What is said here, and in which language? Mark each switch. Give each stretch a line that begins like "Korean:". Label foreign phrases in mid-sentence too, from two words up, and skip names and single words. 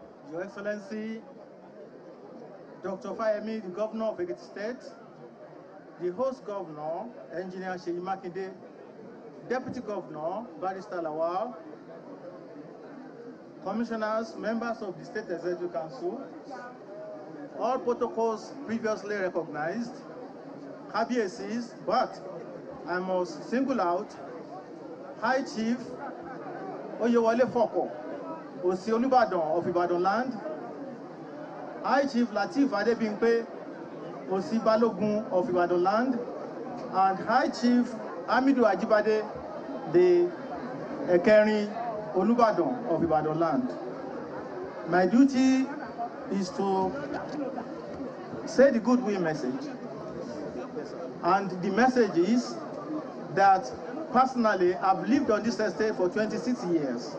English: Your Excellency, Dr. Fayemi, the Governor of Ekiti State, the host Governor, Engineer Makinde, Deputy Governor, Barrister Lawal, Commissioners, members of the State Executive Council, all protocols previously recognized, KBACs, but I must single out High Chief Oyewole Foko, Osi Olubadan of Ibadan land, High Chief Lateef Adebimpe, Osi Balogun of Ibadan land, and High Chief Hamidu Ajibade, the Ekeri Olubadan of Ibadan land. My duty is to say the goodwill message. And the message is that personally, I've lived on this estate for 26 years.